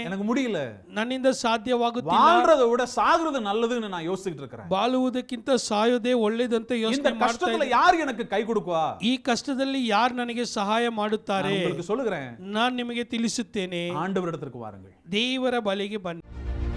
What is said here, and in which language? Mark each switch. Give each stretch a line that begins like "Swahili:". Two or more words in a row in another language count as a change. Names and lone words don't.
Tamil: எனக்கு முடியல,
Kannada: ನನ್ನಿಂದ ಸಾಧ್ಯವಾಗುತ್ತಿಲ್ಲ,
Tamil: வாழ்றதை விட சாகுறது நல்லதுன்னு நான் யோசிச்சுட்டு இருக்கிறேன்.
Kannada: ಬಾಳುವುದಕ್ಕಿಂತ ಸಾಯೋದೇ ಒಳ್ಳೆದಂತ ಯೋಚನೆ
Tamil: கஷ்டத்துல யார் எனக்கு கை கொடுக்குவா?
Kannada: ಈ ಕಷ್ಟದಲ್ಲಿ ಯಾರು ನನಗೆ ಸಹಾಯ
Tamil: நான்
Kannada: ಮಾಡುತ್ತಾರೆ?
Tamil: உங்களுக்கு சொல்லுகிறேன்,
Kannada: ನಾನು ನಿಮಗೆ ತಿಳಿಸುತ್ತೇನೆ,
Tamil: ஆண்டவரிடத்திற்கு வாருங்கள்.
Kannada: ದೇವರ ಬಳಿಗೆ ಬನ್ನಿ.